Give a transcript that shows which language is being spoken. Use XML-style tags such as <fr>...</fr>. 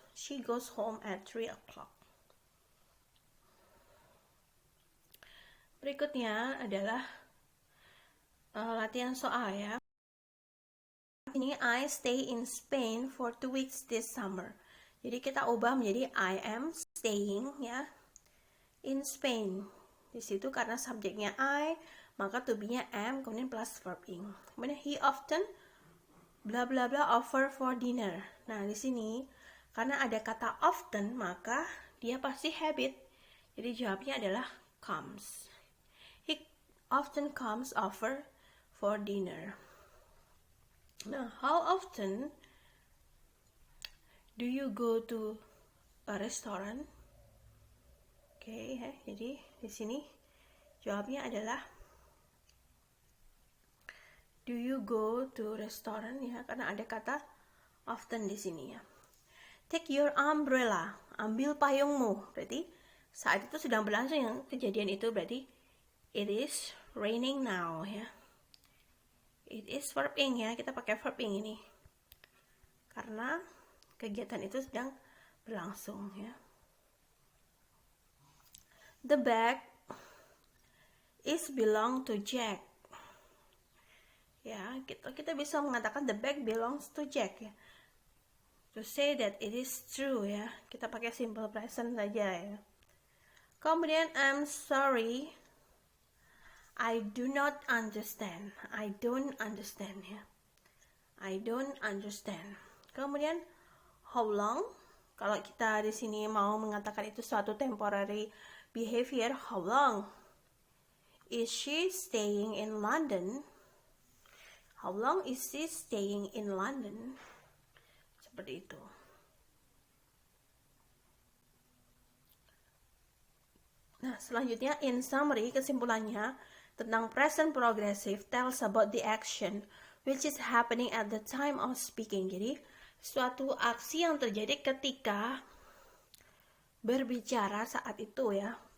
<en>She goes home at 3 o'clock.</en> <id>Berikutnya adalah latihan soal ya.</id> <en>Ini I stay in Spain for 2 weeks this summer.</en> <id>Jadi kita ubah menjadi</id> <en>I am staying</en> <id>ya in Spain. Di situ karena subjeknya I, maka to be-nya am, kemudian plus verb ing.</id> <en>Kemudian he often bla bla bla offer for dinner.</en> <id>Nah, di sini karena ada kata often, maka dia pasti habit. Jadi jawabnya adalah comes.</id> <en>He often comes over for dinner. Nah, how often do you go to a restaurant?</en> <id>Oke, jadi di sini jawabnya adalah</id> <en>do you go to restaurant</en> <id>ya, karena ada kata often di sini ya.</id> <en>Take your umbrella,</en> <id>ambil payungmu. Berarti saat itu sedang berlangsung yang kejadian itu, berarti</id> <en>it is raining now</en> <id>ya.</id> <en>It is verb ing ya,</en> <id>kita pakai</id> <en>verb ing ini.</en> <id>Karena kegiatan itu sedang berlangsung ya.</id> <en>The bag is belong to Jack.</en> <id>Ya, kita bisa mengatakan</id> <en>the bag belongs to Jack</en> <id>ya.</id> <en>To say that it is true ya,</en> <id>kita pakai simple present saja ya.</id> <en>Kemudian I'm sorry, I do not understand. I don't understand ya. I don't understand. Kemudian how long?</en> <id>Kalau kita di sini mau mengatakan itu</id> <en>suatu temporary behavior, how long is she staying in London? How long is she staying in London? Seperti itu. Nah, selanjutnya in summary,</en> <id>kesimpulannya tentang</id> <en>present progressive tells about the action which is happening at the time of speaking.</en> <id>Jadi, suatu aksi yang terjadi ketika berbicara saat itu ya.</id>